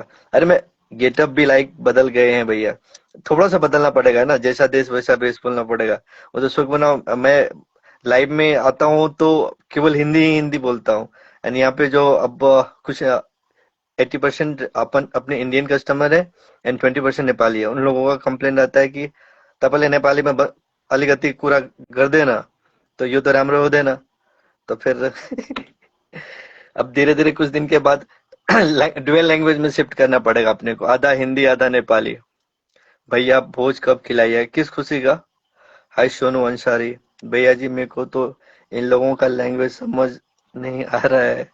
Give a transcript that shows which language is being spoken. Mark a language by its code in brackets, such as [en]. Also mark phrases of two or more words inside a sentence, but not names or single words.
[hi] अरे मैं गेटअप भी लाइक बदल गए हैं भैया। थोड़ा सा बदलना पड़ेगा ना, जैसा देश वैसा बेस बोलना पड़ेगा। वो तो सुख बना, मैं लाइव में आता हूँ तो केवल हिंदी ही हिंदी बोलता हूँ। एंड यहाँ पे जो अब कुछ 80% अपन अपने [en] Indian customer [hi] है एंड 20% नेपाली है। उन लोगों का कंप्लेंट आता है कि [ne] तपाईँले नेपाली में अलिकति कुरा गर्दैन, तो यो तो राम्रो हुँदैन। [hi] तो फिर अब धीरे धीरे कुछ दिन के बाद [en] dual language [hi] में शिफ्ट करना पड़ेगा अपने को, आधा हिंदी आधा नेपाली। भैया भोज कब खिलाइए, किस खुशी का? हाय सोनू अंसारी, भैया जी मेरे को तो इन लोगों का लैंग्वेज समझ नहीं आ रहा है।